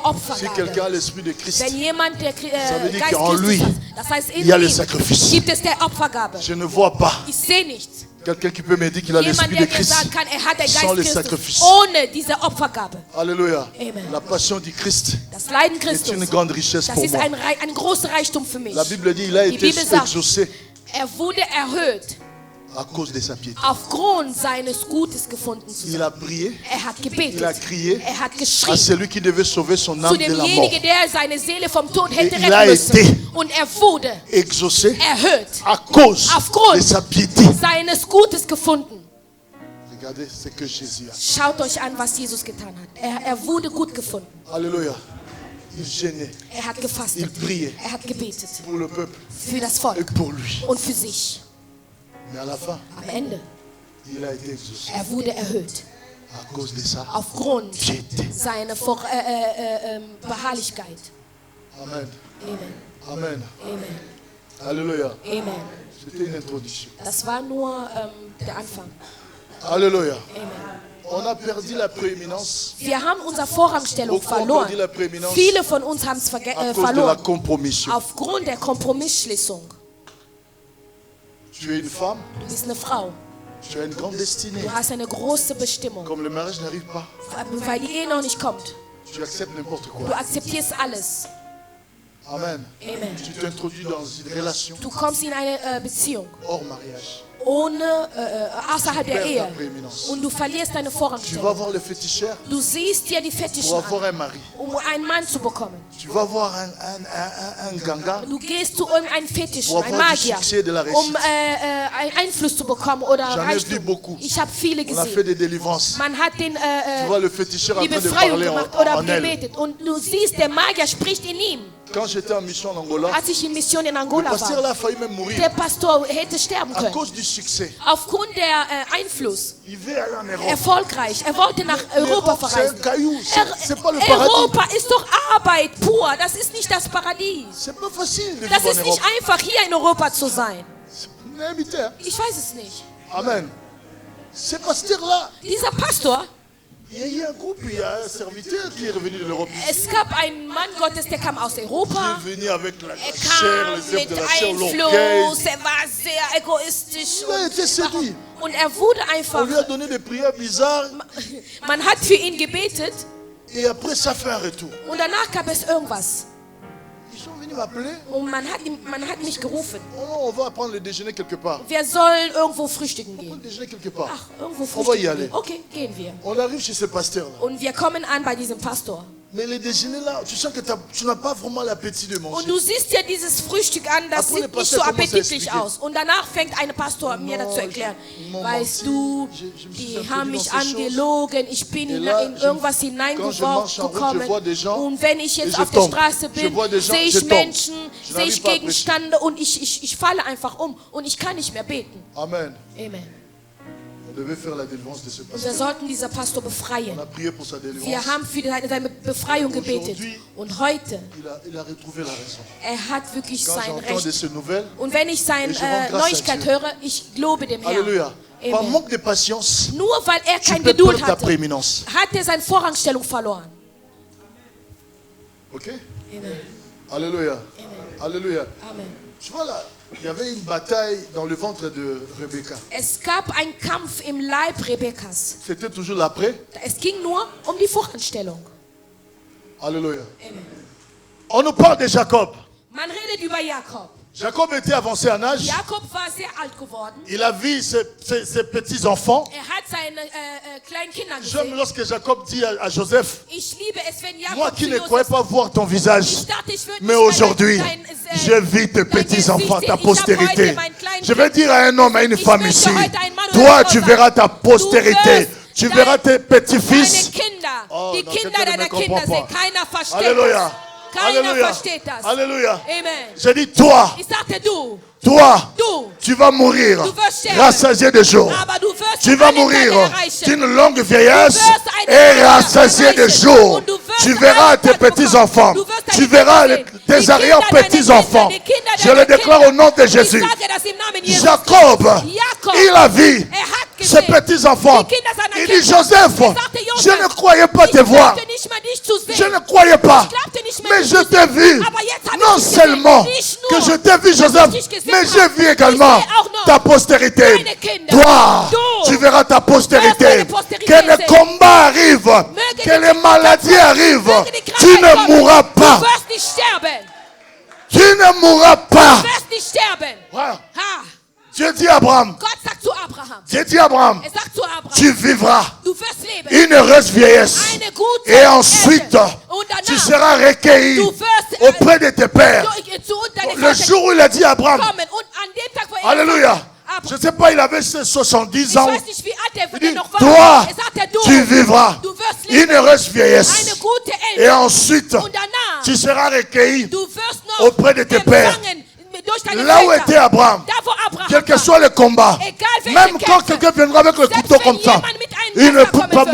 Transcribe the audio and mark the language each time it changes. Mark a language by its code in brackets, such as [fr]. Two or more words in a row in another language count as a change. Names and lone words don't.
[fr] Si quelqu'un a [de] Opfergabe. [fr] l'esprit de Christ, [de] Wenn jemand der [fr] veut dire [de] Geist [fr] qu'en [de] Christus [fr] lui, [de] hat, das heißt in [fr] il y a le [de] ihm [fr] sacrifice. [de] gibt es der Opfergabe. [fr] je ne vois pas [de] Ich sehe nichts. [fr] quelqu'un qui peut me dire qu'il a [de] Jemand, [fr] l'esprit [de] der [fr] de [de] mir [fr] Christ [de] sagen kann, er hat den [fr] sans le [de] Geist [fr] sacrifice. [de] Christus ohne diese Opfergabe. [fr] Alléluia. Amen. La passion du Christ [de] Das Leiden [fr] est [de] Christus, [fr] une grande richesse [de] das [fr] pour [de] ist [fr] moi. [de] ein großer Reichtum für mich. [fr] La Bible dit il a [de] Die [fr] été [de] Bibel sagt, [fr] exaucé [de] er wurde erhöht, [fr] à cause de sa piété. [de] aufgrund seines Gutes gefunden zu [fr] Il [de] sein. [fr] a prié [de] Er hat [fr] Il a [de] gebetet, [fr] crié [de] er hat [fr] à [de] geschrien [fr] celui qui devait sauver son âme [de] zu [fr] de la mort. [de] demjenigen, der seine Seele vom Tod hätte [fr] Et il a [de] retten müssen. [fr] été [de] Und er wurde [fr] Exaucé [de] erhöht, [fr] à cause [de] Aufgrund [fr] de sa piété. [de] seines Gutes gefunden. [fr] Regardez ce que Jésus a. [de] Schaut euch an, was Jesus getan hat. Er wurde gut gefunden. [fr] Alléluia. Il gênait [de] Er hat [fr] Il [de] gefastet. [fr] priait [de] Er hat gebetet [fr] pour le peuple [de] für das [fr] et [de] Volk [fr] pour lui. [de] und für sich. [fr] Mais à la fin, [de] Am Ende, [fr] il a été exaucé [de] er wurde erhöht. [fr] à cause de sa [de] Aufgrund [fr] piété. [de] seiner Beharrlichkeit. Amen. Amen. Amen. Amen. Alléluia. Amen. [fr] C'était une introduction. [de] Das war nur der Anfang. Alléluia. Amen. [fr] On a perdu la prééminence [de] Wir haben unsere Vorrangstellung [fr] Beaucoup ont [de] verloren. [fr] perdu la prééminence [de] Viele von uns haben es [fr] à cause de la [de] verloren. [fr] compromission. [de] Aufgrund der Kompromissschließung. [fr] Tu es une femme, [de] Du bist eine Frau. [fr] tu as une grande destinée. [de] Du hast eine große Bestimmung. [fr] Comme le mariage n'arrive pas, [de] Weil die Ehe noch nicht kommt. [fr] tu acceptes n'importe [de] Du [fr] quoi. [de] akzeptierst alles. Amen. Amen. [fr] Tu t'introduis dans une relation [de] Du kommst in eine Beziehung [fr] hors mariage. [de] außerhalb der [fr] perds [de] Ehe. [fr] ta prééminence. [de] Und du verlierst deine [fr] Tu vas [de] Vorrangstellung. [fr] voir le féticheur [de] Du siehst dir die [fr] pour [de] Fetischen [fr] avoir [de] an, [fr] un mari. [de] einen Mann zu bekommen. [fr] Tu vas voir un ganga [de] Du gehst zu irgendeinem Fetisch, [fr] pour [de] ein [fr] avoir du [de] Magier, [fr] succès de la réussite. [de] einen Einfluss zu bekommen oder [fr] J'en ai vu [de] Reichtum. [fr] beaucoup. [de] Ich habe viele [fr] On a fait [de] gesehen. [fr] des délivrances. [de] Man hat den, [fr] Tu vois le féticheur en [de] die [fr] train de [de] Befreiung [fr] parler [de] gemacht [fr] en [de] oder [fr] elle. [de] gebetet. Und du siehst, der Magier spricht in ihm. [fr] Quand j'étais en mission en Angola, [de] Als ich in Mission in [fr] le [de] Angola [fr] pasteur [de] war, [fr] là a failli même mourir [de] der Pastor hätte sterben [fr] à [de] können. [fr] cause du succès. [de] Aufgrund der Einfluss. [fr] Il veut aller en Europe. [de] Erfolgreich. Er wollte nach Europa [fr] L'Europe, c'est un [de] verreisen. [fr] caillou. C'est pas le paradis. [de] Europa ist doch Arbeit pur. Das ist nicht das Paradies. [fr] C'est pas facile de [de] Das [fr] vivre en [de] ist nicht [fr] Europe. [de] einfach, hier in Europa zu sein. [fr] Vous avez invité, hein? [de] Ich weiß es nicht. [fr] Amen. Ce pasteur-là, [de] Dieser Pastor, [fr] il y a eu un groupe, il y a un serviteur qui est revenu de l'Europe. [de] es gab einen Mann Gottes, der kam aus [fr] Il [de] Europa. [fr] est venu avec la [de] Er [fr] chair, [de] kam [fr] les œuvres [de] mit [fr] de la chair, l'orgueil. [de] Einfluss, er war sehr egoistisch. [fr] Il a été séduit. [de] Und er wurde [fr] On [de] einfach, [fr] lui a donné des prières bizarres [de] man hat für ihn gebetet [fr] et après ça fait un retour. [de] und danach gab es irgendwas. [fr] Ils sont venus m'appeler. [de] Und man hat mich gerufen. [fr] Oh non, on va prendre le déjeuner quelque part. [de] Wir sollen irgendwo frühstücken [fr] On va [de] gehen. [fr] déjeuner quelque part. [de] Ach, irgendwo [fr] On va y [de] frühstücken [fr] aller. [de] gehen. Okay, gehen wir. [fr] On arrive chez ce pasteur-là. [de] Und wir kommen an bei diesem Pastor. [fr] Mais le déjeuner là, tu sens que tu n'as pas vraiment l'appétit de [de] Und [fr] manger. [de] du siehst ja dieses Frühstück an, das [fr] Après, le [de] sieht nicht [fr] Pasteur [de] so [fr] commence à [de] appetitlich [fr] expliquer. [de] aus. Und danach fängt ein Pastor mir [fr] Non, [de] dazu erklären. [fr] ils m'ont [de] Weißt [fr] menti. [de] du, [fr] Je me suis [de] die [fr] introduit [de] haben [fr] dans [de] mich [fr] ces choses. [de] angelogen, ich bin [fr] Et [de] in [fr] là, [de] irgendwas [fr] quand je marche en route, je vois [de] hineingekommen. [fr] des gens [de] Und wenn ich [fr] et [de] jetzt [fr] je [de] auf der [fr] tombe. [de] Straße [fr] Je [de] bin, [fr] vois des gens, [de] sehe [fr] je [de] ich [fr] tombe. [de] Menschen, [fr] Je [de] sehe [fr] n'arrive [de] ich [fr] pas à [de] Gegenstände und ich falle einfach um und ich kann nicht mehr beten. Amen. Amen. [fr] On devait faire la délivrance de ce [de] Und wir [fr] pasteur. [de] sollten dieser Pastor [fr] On [de] befreien. [fr] a prié pour sa délivrance. [de] Wir haben für seine Befreiung gebetet. Und heute, [fr] Il a retrouvé la raison. [de] er hat wirklich [fr] Quand [de] sein [fr] j'entends de [de] Recht. [fr] ces nouvelles, [de] Und wenn ich seine [fr] Et je rends grâce à [de] Neuigkeit [fr] Dieu. [de] höre, ich lobe dem Herrn. [fr] alléluia. Par Amen. manque de patience, [de] Nur weil er [fr] tu [de] keine [fr] peux [de] Geduld [fr] perdre ta [de] hatte, [fr] prééminence. [de] hat er seine Vorrangstellung verloren. Ok? Amen. Alléluia. Alléluia. Amen. [fr] Tu vois là, il y avait une bataille dans le ventre de Rebecca. [de] Es gab einen Kampf im Leib Rebekkas. [fr] C'était toujours l'après. [de] Es ging nur um die Vorrangstellung. Alléluia. Amen. [fr] On nous parle de Jacob. [de] Man redet über Jakob. [fr] Jacob était avancé en âge. [de] Jakob war sehr alt geworden. [fr] Il a vu ses petits-enfants. [de] Er hat seine kleinen Kinder [fr] J'aime [de] gesehen. [fr] lorsque Jacob dit à Joseph, [de] Ich liebe es, wenn [fr] moi [de] Jakob [fr] qui [de] zu [fr] ne croyais [de] Josef, [fr] pas voir ton visage, [de] ich dachte, ich würde [fr] mais [de] nicht [fr] aujourd'hui, je vis tes petits-enfants, ta postérité. Je vais dire à un homme, à une femme ici, toi tu verras ta postérité, tu verras tes [de] deine [fr] petits-fils. [de] Kinder, [fr] Oh, [de] die [fr] non, [de] Kinder [fr] quelqu'un ne [de] deiner [fr] me [de] Kinder [fr] comprend [de] sehen. [fr] pas. [de] Keiner versteht [fr] Alléluia. [de] das. Keiner [fr] Alléluia. [de] versteht das. [fr] Alléluia. Amen. Je dis, toi, [de] Ich sagte du, [fr] toi, tu vas mourir, [de] Du wirst sterben. [fr] rassasié de jours. [de] aber du wirst [fr] Tu vas [de] alle [fr] mourir [de] Tage erreichen. [fr] d'une longue vieillesse [de] Du wirst eine [fr] et [de] Tage [fr] rassasié de [de] erreichen. [fr] jours. [de] Und du wirst [fr] Tu verras [de] alle [fr] tes [de] Tage [fr] petits-enfants. [de] Du wirst [fr] Tu [de] deine [fr] verras [de] Kinder sehen. Die [fr] tes [de] Kinder [fr] arrière-petits-enfants. [de] deiner Kinder, [fr] Je [de] deiner [fr] le déclare [de] Kinder. [fr] au nom de [de] Ich [fr] Jésus. [de] sage das im Namen Jesus. [fr] Jacob, [de] Jakob, [fr] il a vu [de] er hat [fr] ses [de] gesehen, [fr] petits-enfants. [de] die Kinder seiner [fr] Il [de] Kinder. [fr] dit, Joseph, [de] Er sagte, Josef, [fr] je ne croyais pas [de] ich [fr] te voir. [de] glaubte nicht mehr, dich zu sehen. [fr] Je ne croyais pas. [de] Ich glaubte nicht mehr, [fr] Mais [de] dich [fr] je [de] zu [fr] t'ai [de] sehen. [fr] vu. [de] Aber jetzt habe [fr] Non [de] ich dich gesehen. [fr] seulement [de] Nicht [fr] que [de] nur, [fr] je t'ai vu, [de] dass [fr] Joseph, [de] ich dich gesehen [fr] mais [de] habe. [fr] j'ai vu [de] Ich [fr] également [de] sehe auch noch [fr] ta postérité. [de] deine Kinder. [fr] Toi, [de] Du [fr] tu verras ta postérité. [de] deine postérité [fr] Que les [de] sehen. [fr] combats arrivent, [de] Möge [fr] que [de] die [fr] les maladies arrivent. [de] Möge die [fr] Tu [de] Krankheit [fr] ne [de] kommen. [fr] mourras pas. [de] Du wirst nicht sterben. [fr] Tu ne mourras pas. [de] Du wirst nicht sterben. [fr] Voilà. Ha. Dieu dit à Abraham, [de] Gott sagt zu Abraham. [fr] Dieu dit à Abraham, [de] Er sagt zu Abraham. [fr] tu vivras [de] Du wirst leben. [fr] une heureuse vieillesse. [de] Eine gute [fr] Et ensuite, [de] Erde. Und danach, [fr] tu seras recueilli [de] du wirst [fr] auprès de tes pères. [de] zu deine [fr] Le jour où il a dit à Abraham, [de] kommen. Und an dem Tag, wo er [fr] Alléluia. [de] sagte, [fr] Je ne sais pas, il avait 70 [de] ich [fr] ans. [de] weiß nicht, wie alt [fr] Il [de] er [fr] dit, [de] noch war. [fr] toi, [de] Er sagte, du [fr] tu vivras [de] du wirst [fr] une [de] leben. [fr] heureuse vieillesse. [de] Eine gute [fr] Et [de] Erde. [fr] ensuite, [de] Und danach, [fr] tu seras recueilli [de] du wirst noch [fr] auprès de tes pères. [de] empfangen durch deine [fr] là où [de] Väter. [fr] était Abraham. [de] Da, wo Abraham [fr] Quel que [de] war. [fr] soit le combat, [de] Egal welche [fr] même quand [de] Kämpfe. [fr] quelqu'un viendra avec le [de] Selbst [fr] couteau [de] wenn [fr] comme ça, [de] jemand mit einem [fr] il ne [de] Messer [fr] peut [de] kommen [fr] pas